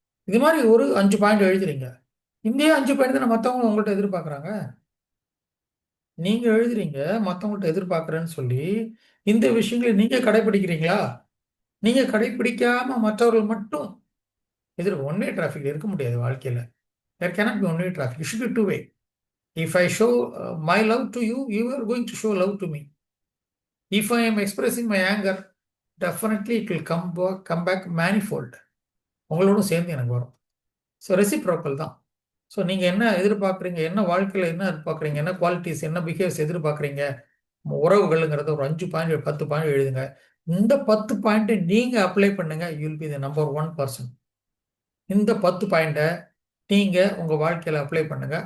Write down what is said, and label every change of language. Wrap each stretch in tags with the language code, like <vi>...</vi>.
<ta>இது மாதிரி ஒரு 5 பாயிண்ட் எழுதுறீங்க. இந்த 5 பாயிண்ட் தானே மற்றவங்க உங்கள்கிட்ட எதிர்பார்க்குறாங்க. நீங்க எழுதுறீங்க மற்றவங்கள்ட்ட எதிர்பார்க்குறேன்னு சொல்லி, இந்த விஷயங்களை நீங்க கடைபிடிக்கிறீங்களா? நீங்க கடைபிடிக்காம மற்றவர்கள் மட்டும் ஒன் வே டிராஃபிக் இருக்க முடியாது வாழ்க்கையில.</ta> <en>There cannot be one way traffic. It should be two way. If I show my love to you, you are going to show love to me. If I am expressing my anger, definitely it will come back manifold.</en> <ta>உங்களோடும் சேர்ந்து எனக்கு வரும். So reciprocal தான். So நீங்கள் என்ன எதிர்பார்க்குறீங்க, என்ன வாழ்க்கையில் என்ன எதிர்பார்க்குறீங்க, என்ன குவாலிட்டிஸ், என்ன பிஹேவியர்ஸ் எதிர்பார்க்குறீங்க, உறவுகள்ங்கிறத ஒரு 5 பாயிண்ட் 10 பாயிண்ட் எழுதுங்க. இந்த 10 பாயிண்ட்டை நீங்கள் அப்ளை பண்ணுங்க,</ta> <en>You will be the number 1 person.</en> <ta>இந்த 10 பாயிண்ட்டை நீங்கள் உங்கள் வாழ்க்கையில் அப்ளை பண்ணுங்க.</ta>